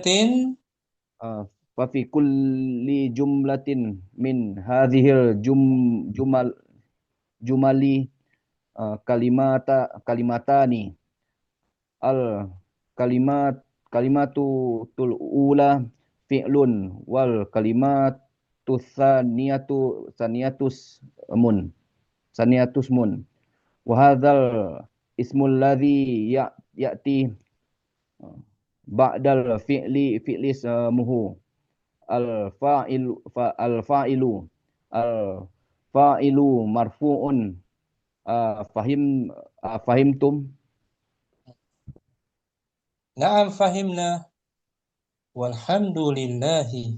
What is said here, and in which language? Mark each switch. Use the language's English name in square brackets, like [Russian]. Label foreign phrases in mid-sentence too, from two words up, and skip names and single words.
[Arabic] ففي كل جملة من هذه الجمل كلمتان الكلمة الأولى فعل والكلمة الثانية اسم وهذا الاسم الذي يأتي بعد الفعل هو الفاعل مرفوع فهمتم. نعم فهمنا والحمد لله.